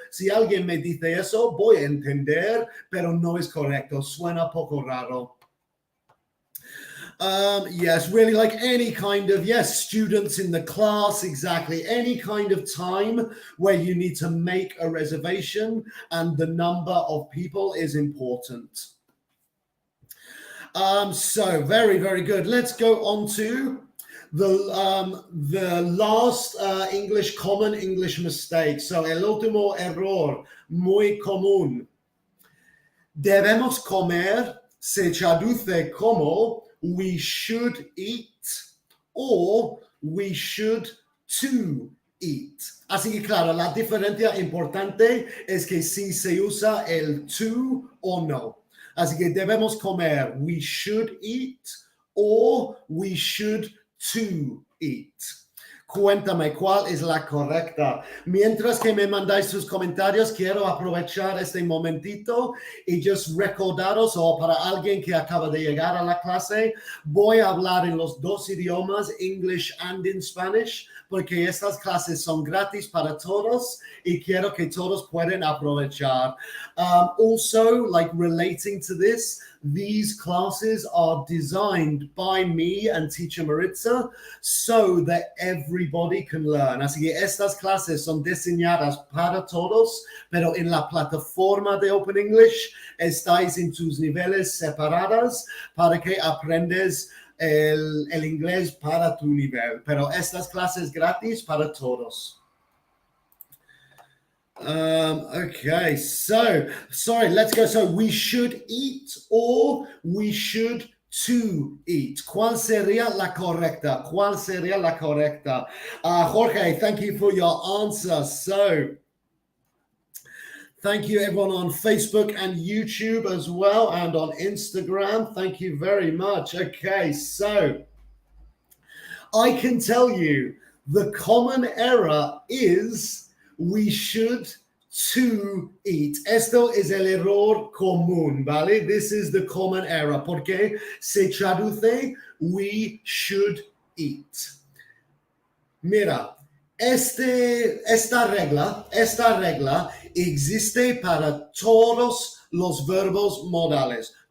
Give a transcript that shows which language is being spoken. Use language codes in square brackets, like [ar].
[es] Si alguien me dice eso, voy a entender, pero no es correcto. Suena poco raro. [en] Yes, really like any kind of, yes, students in the class, exactly. Any kind of time where you need to make a reservation and the number of people is important. So very, very good. Let's go on to the last common English mistake. [es] So el último error muy común. Debemos comer se traduce como [en] we should eat or we should to eat. [es] Así que claro, la diferencia importante es que si se usa el to o no. Así que debemos comer [en] we should eat or we should to eat. [es] Cuéntame cuál es la correcta. Mientras que me mandáis sus comentarios, quiero aprovechar este momentito y just recordaros, o para alguien que acaba de llegar a la clase, voy a hablar en los 2 idiomas, [en] English and in Spanish, [es] porque estas clases son gratis para todos y quiero que todos puedan aprovechar. [en] Also, like relating to this, these classes are designed by me and teacher Maritza so that everybody can learn. [es] Así que estas clases son diseñadas para todos, pero en la plataforma de Open English estáis en tus niveles separados para que aprendes el inglés para tu nivel. Pero estas clases gratis para todos. [en] Okay, so sorry, let's go. So we should eat or we should to eat. [es] ¿Cuál sería la correcta? ¿Cuál sería la correcta? [en] Jorge, thank you for your answer. So thank you everyone on Facebook and YouTube as well, and on Instagram. Thank you very much. Okay, so I can tell you the common error is we should to eat. [es] Esto es el error común, ¿vale? [en] This is the common error, [es] porque se traduce [en] we should eat. [es] Mira, esta regla existe para todos los verbos modales.